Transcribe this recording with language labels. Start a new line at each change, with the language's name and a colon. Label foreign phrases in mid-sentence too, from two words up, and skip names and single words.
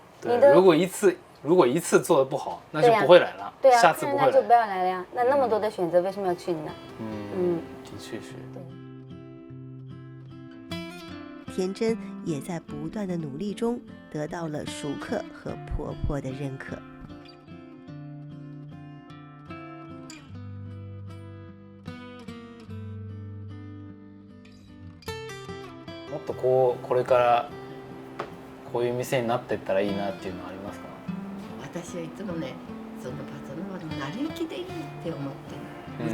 Chinese: 对，如果一次做得不好，那就不会来了。对啊，下次不会来。那就不要来了呀。那么多的选择，为什么要去呢？的确是。田真也在不断的努力中得到了熟客和婆婆的认可。
Japanese: もっとこれからこういう店になっていったらいいなっていうのはありますか？私はいつもね、そのパソナは成り行きでいいって思ってる。